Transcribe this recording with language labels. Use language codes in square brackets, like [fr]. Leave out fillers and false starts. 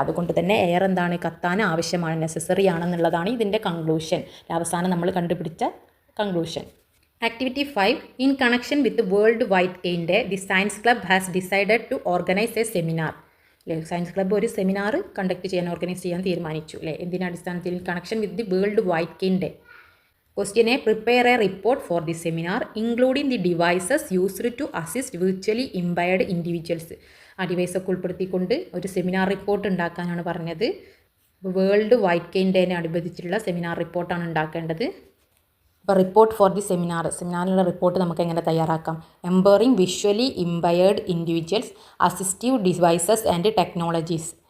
[ml] അതുകൊണ്ട് തന്നെ എയർ എന്താണ്, കത്താൻ ആവശ്യമാണ്, നെസസറി ആണെന്നുള്ളതാണ് ഇതിൻ്റെ കൺക്ലൂഷൻ, അവസാനം നമ്മൾ കണ്ടുപിടിച്ച conclusion. [en] Activity 5, in connection with world wide cane day the science club has decided to organize a seminar. [ml] അല്ലേ, സയൻസ് ക്ലബ്ബ് ഒരു സെമിനാർ കണ്ടക്ട് ചെയ്യാൻ, ഓർഗനൈസ് ചെയ്യാൻ തീരുമാനിച്ചു അല്ലേ. എന്തിൻ്റെ അടിസ്ഥാനത്തിൽ? [en] Connection with the world wide cane day. Question A, prepare a report for the seminar including the devices used to assist virtually impaired individuals. [ml] ആ ഡിവൈസൊക്കെ ഉൾപ്പെടുത്തിക്കൊണ്ട് ഒരു സെമിനാർ റിപ്പോർട്ട് ഉണ്ടാക്കാനാണ് പറഞ്ഞത്. വേൾഡ് വൈറ്റ് കെയിൻ ഡേനെ അനുബന്ധിച്ചിട്ടുള്ള സെമിനാർ റിപ്പോർട്ടാണ് ഉണ്ടാക്കേണ്ടത്. അപ്പോൾ റിപ്പോർട്ട് ഫോർ ദി സെമിനാറിനുള്ള റിപ്പോർട്ട് നമുക്ക് എങ്ങനെ തയ്യാറാക്കാം? [en] Empowering visually impaired individuals, assistive devices and technologies.